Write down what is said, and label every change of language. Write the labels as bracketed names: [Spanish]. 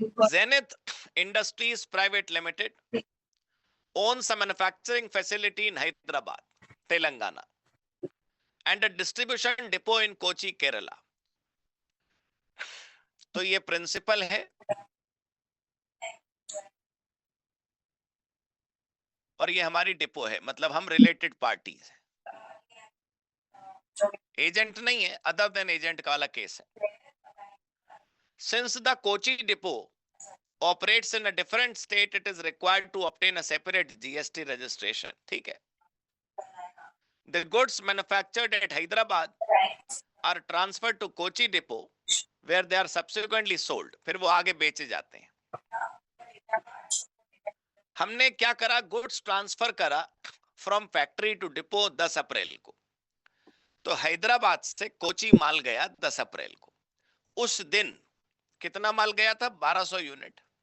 [English] Zenith Industries Private Limited owns a manufacturing facility in Hyderabad, Telangana, and a distribution depot in Kochi, Kerala। [Hindi] तो ये principal है और ये हमारी depot है, मतलब हम रिलेटेड पार्टीज हैं। एजेंट नहीं है, अदर देन एजेंट का वाला केस है। [English] Since the Kochi depot operates in a different state, it is required to obtain a separate GST registration। [Hindi] ठीक है। [English] The goods manufactured at Hyderabad are transferred to Kochi depot where they are subsequently sold। [Hindi] फिर वो आगे बेचे जाते हैं। हमने क्या करा, गुड्स ट्रांसफर करा [English] from factory to depot [Hindi] 10 अप्रैल को। तो हैदराबाद से कोची माल गया 10 अप्रैल को। उस दिन कितना माल गया था? 1200 यूनिट।